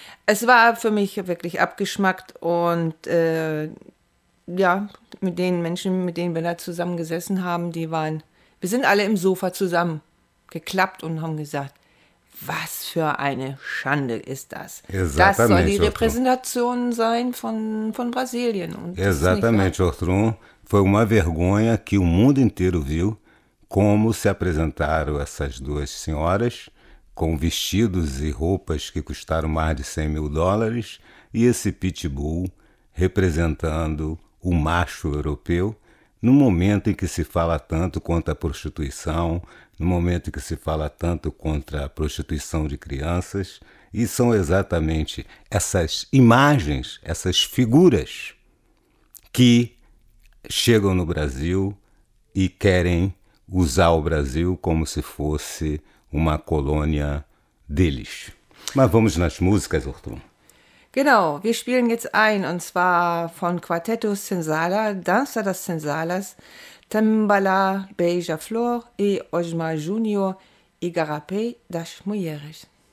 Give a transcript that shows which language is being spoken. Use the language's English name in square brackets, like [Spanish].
[German] Es war für mich wirklich abgeschmackt und mit den Menschen, mit denen wir da zusammengesessen haben, wir sind alle im Sofa zusammen geklappt und haben gesagt, was für eine Schande ist das. [Portuguese] Exatamente, [German] das soll die Repräsentation sein von Brasilien. Und [Portuguese] exatamente, Ortrun. Foi uma vergonha que o mundo inteiro viu como se apresentaram essas duas senhoras com vestidos e roupas que custaram mais de 100 mil dólares, e esse pitbull representando o macho europeu, no momento em que se fala tanto contra a prostituição, no momento em que se fala tanto contra a prostituição de crianças, e são exatamente essas imagens, essas figuras que chegam no Brasil e querem usar o Brasil como se fosse uma colônia deles. Mas vamos nas músicas, Ortrun. [German] Genau, wir spielen jetzt ein, und zwar von Quartetto Senzala, Dança das Senzalas, Tambala, Beija Flor e Osma Junior, Igarapé das Mulheres.